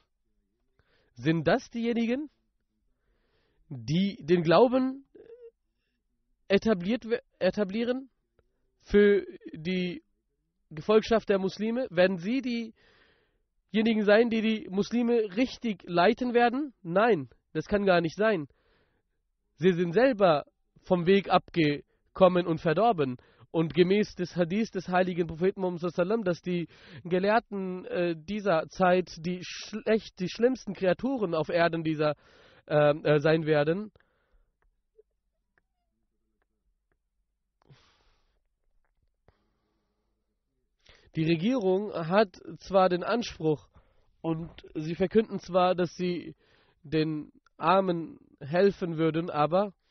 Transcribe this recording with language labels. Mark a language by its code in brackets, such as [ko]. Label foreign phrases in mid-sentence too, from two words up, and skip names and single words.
[de] Sind das diejenigen, die den Glauben etablieren für die Gefolgschaft der Muslime? Werden sie diejenigen sein, die die Muslime richtig leiten werden? Nein, das kann gar nicht sein. Sie sind selber vom Weg abgekommen und verdorben. Und gemäß des Hadith des heiligen Propheten Muhammad [ar] صلى الله عليه وسلم, [de] dass die Gelehrten dieser Zeit die schlimmsten Kreaturen auf Erden sein werden. Die Regierung hat zwar den Anspruch und sie verkünden zwar, dass sie den Armen helfen würden, aber